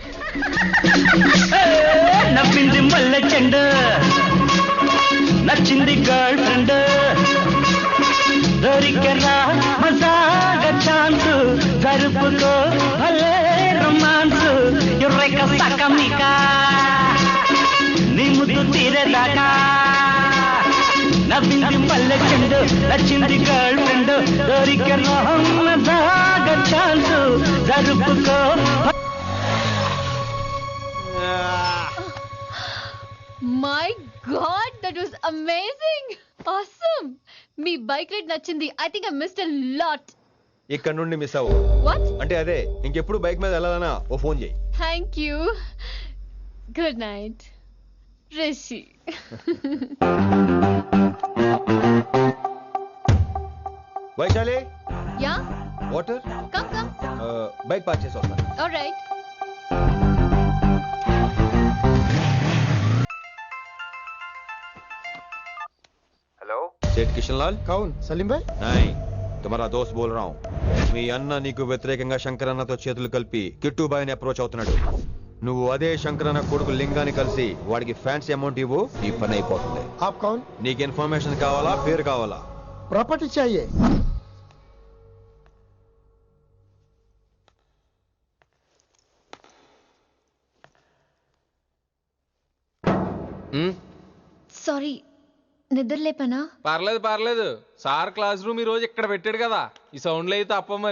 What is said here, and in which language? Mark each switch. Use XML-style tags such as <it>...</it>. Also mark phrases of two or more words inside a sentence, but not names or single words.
<te>నవ్వింది మల్లె చెండు, నచ్చింది</te> <en>girl friend,</en> <te>దొరికెరా మజాగా ఛాన్స్, జరుపుకో భలే రొమాన్స్, ఎర్రెక సకమిక నీ ముద్దు తీరేదాకా. నవ్వింది మల్లె చెండు, నచ్చింది</te> <en>girl friend,</en> <te>దొరికెరా మజాగా ఛాన్స్, జరుపుకో.</te> <en>My God, that was amazing. ఆసమ్.</en> <te>మీ బైక్ రైడ్ నచ్చింది.</te> <en>I think I missed a lot.</en> <te>ఇక్కడ నుండి మిస్ అవ్వు.</te> <en>వాట్?</en> <te>అంటే అదే, ఇంకెప్పుడు బైక్ మీద వెళ్ళాలన్నా ఓ ఫోన్ చేయి.</te> <en>Thank you. Good night Rishi. వైశాలి, యా, వాటర్. Come come.</en> <te>బైక్ పార్క్ చేసి వస్తాను.</te> <en>ఆల్రైట్.</en> <hi>हेलो, सेठ किशनलाल. कौन? सलीम भाई. नहीं, तुम्हारा दोस्त बोल रहा हूँ.</hi> <te>మీ అన్న నీకు వ్యతిరేకంగా శంకర్ అన్నతో చేతులు కలిపి కిట్టు బాయ్ని అప్రోచ్ అవుతున్నాడు. నువ్వు అదే శంకరన్న కొడుకు లింగాన్ని కలిసి వాడికి</te> <en>fancy amount</en> <te>ఇవ్వు, ఈ పని అయిపోతుంది.</te> <hi>आप कौन?</hi> <te>నీకు ఇన్ఫర్మేషన్ కావాలా, పేరు కావాలా?</te> <hi>प्रॉपर्टी चाहिए.</hi> <te>సారీ, నిద్ర లేపనా? పర్లేదు పర్లేదు, సార్</te> <en>class room</en> <te>ఈ రోజు ఇక్కడ పెట్టాడు కదా, ఈ సౌండ్లు అయితే తప్ప మరి</te>